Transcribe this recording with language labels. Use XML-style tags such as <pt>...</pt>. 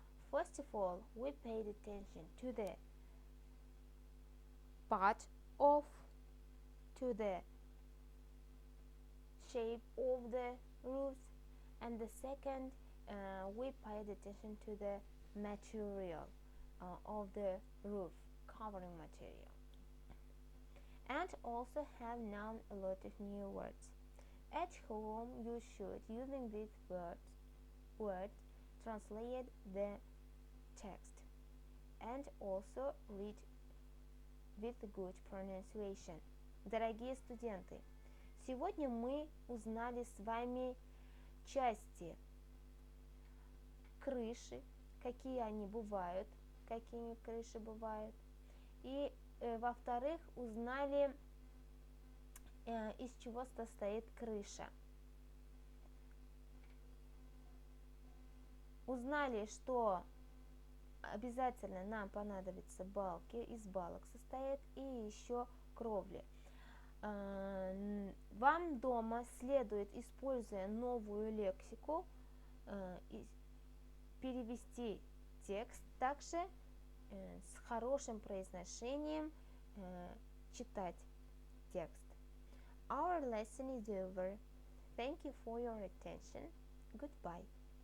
<en>First of all, we paid attention to the part of to the shape of the roofs, and the second we paid attention to the material of the roof, covering material, and also have known a lot of new words. At home you should, using these words, translate the text and also read with good pronunciation.</en> <ru>Дорогие студенты, сегодня мы узнали с вами части крыши, какие они бывают, какими крыши бывают, и во-вторых, узнали, из чего состоит крыша. Узнали, что обязательно нам понадобятся балки, из балок состоит, и еще кровли. Вам дома следует, используя новую лексику, перевести текст также с хорошим произношением, читать текст.</ru> <en>Our lesson is over. Thank you for your attention. Goodbye.</en>